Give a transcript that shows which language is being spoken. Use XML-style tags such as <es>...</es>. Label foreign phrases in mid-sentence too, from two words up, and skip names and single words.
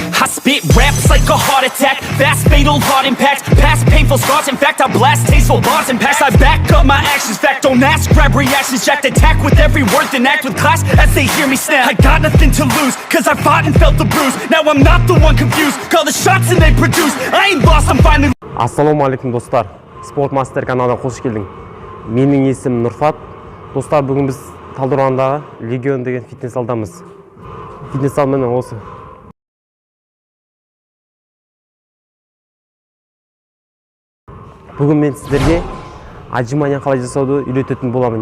<en>I spit raps like a heart attack, fast fatal heart impact, past painful scars. In fact, I blast tasteful bars and packs. I back up my actions, fact don't ask, grab reactions, jacked attack with every word, then act with class as they hear me snap. I got nothing to lose, cause I fought and felt the bruise. Now I'm not the one confused, call the shots and they produce. I ain't lost, I'm finally.</en> <ar>السلام عليكم</ar> <kk>достар, Спортмастер каналына қош келдің. Менің есімім Нұрфат. Достар, бүгін біз Талдықорғандағы Легион деген фитнес залдамыз. Фитнес зал міне осы. Бүгін мен сіздерге отжимания қалай жасауды үйрететін боламын.</kk>